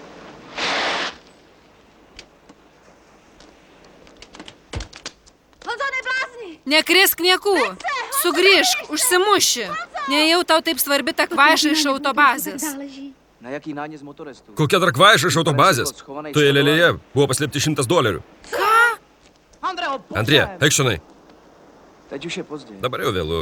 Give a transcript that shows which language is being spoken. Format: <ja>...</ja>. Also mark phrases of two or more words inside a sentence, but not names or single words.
<lt>Nekrisk niekų. Sugrįžk, užsimuši. Nejau tau taip svarbi ta kvaiša iš autobazės. Kokia dar kvaiša iš autobazės? Toje lėlėje buvo paslėpti $100. Ką? Andrija, eik šionai.</lt> <cs>Teď už je pozdě.</cs> <lt>Dabar jau vėlu.</lt>